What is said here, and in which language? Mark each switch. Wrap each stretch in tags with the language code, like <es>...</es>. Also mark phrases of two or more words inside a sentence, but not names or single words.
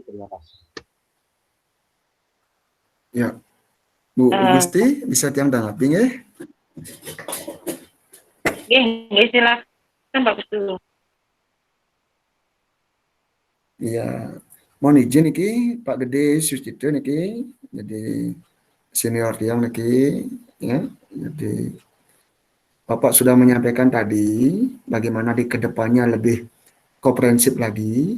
<id>Terima kasih. Ya, Bu Gusti bisa tiang tanggapi ya? Silakan Pak Putu. Iya, mohon izin niki Pak Gede Sustito niki jadi senior tiang niki ya. Jadi Bapak sudah menyampaikan tadi bagaimana di kedepannya lebih komprehensif lagi.</id>